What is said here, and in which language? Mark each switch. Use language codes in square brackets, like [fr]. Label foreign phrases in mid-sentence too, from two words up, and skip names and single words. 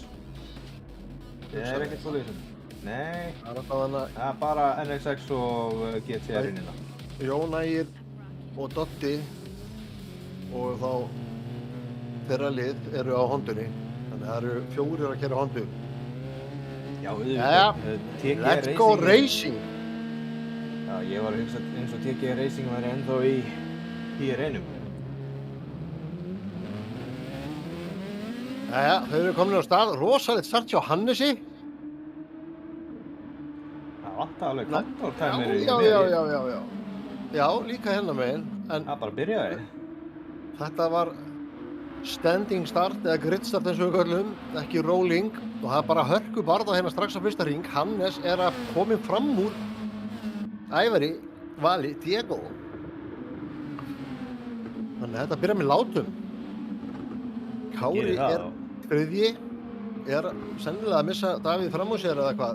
[is] Það er ekkert svoleiðis. Nei, það er bara NSX og GT-inn innan. Jónægir og Doddi og þá þeirra lið eru á Hondunni. Þannig að það eru 4 að keyra Hondu. Já, auðvitað. TG [en] Let's go racing! [is] Já, ég var að hugsa eins og TG Racing væri ennþá í Tier 1. Jæja, þau eru komin á stað. Rosalegt start hjá Hannesi. Það vantar alveg counter-timer í Já. Já, líka hérna megin. En það bara byrjaði. þetta var [en] standing start [is] eða [en] grid start [is] eins og við köllum, ekki rolling. Og það er bara hörku barða hérna strax á fyrsta hring. Hannes er að komin fram úr Ævari, Vali, Diego. Þannig að þetta byrjar með látum. Kári er þriðji, er sennilega að missa Davíð fram úr sér eða hvað.